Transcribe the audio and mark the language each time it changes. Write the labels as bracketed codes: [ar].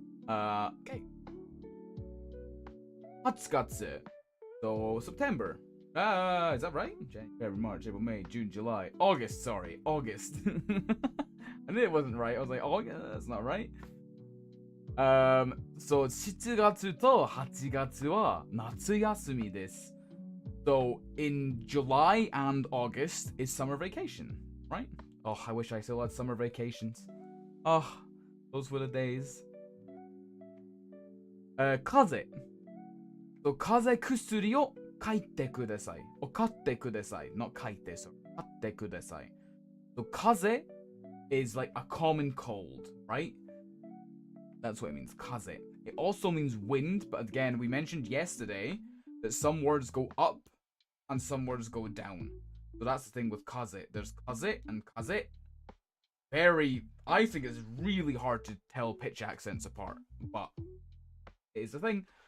[en] Okay. 8月.So September. Is that right? January, March, April, May, June, July. August, sorry. August. I knew it wasn't right. I was like, oh, yeah, that's not right. [ja] So 7月と8月は夏休みです. [en] So in July and August is summer vacation, right? Oh, I wish I still had summer vacations. Oh, those were the days. [ja] 風邪. So 風邪薬を書いてください.Or 買ってください. Not 書いて, so 買ってください. [en] So 風邪 is like a common cold, right? That's what it means, 風. It also means wind, but again, we mentioned yesterday that some words go up and some words go down. So that's the thing with kaze. There's kaze and kaze. I think it's really hard to tell pitch accents apart, but it is a thing.